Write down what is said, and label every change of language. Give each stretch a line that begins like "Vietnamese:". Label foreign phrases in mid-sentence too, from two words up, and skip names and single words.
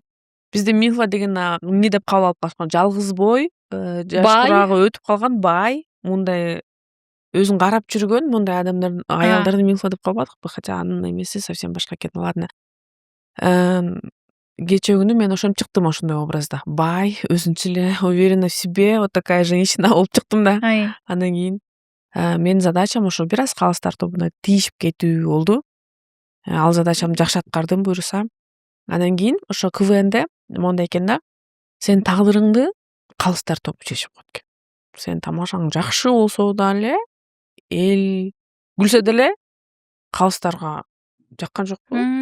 Kyrgyz: Бизде милфа деген эмне деп кабыл алып калышкан? Жалгыз бой, жаш турагы өтүп калган бай, мындай өзүн карап жүргөн мындай адамдардын, аялдарды милфа деп калбадыкпы? Хотя анын эмеси совсем башка экен. Ладно. Кече күнү мен ошентип чыктым ошондой образда. Бай, өзүнчө эле
Russian: уверена в себе, вот такая женщина
Kyrgyz: болуп чыктым да. Андан кийин менин задачам ошо бир аз калыстар тобуна тийишип кетүү болду. Ал задачамды жакшы аткардым буюрса. Андан кийин ошо КВНде мондай экен да. Сенин тагдырыңды калыстар тобу чечип коет экен. Сенин тамашаң жакшы болсо дагы эл күлсө деле калыстарга жаккан жокпу?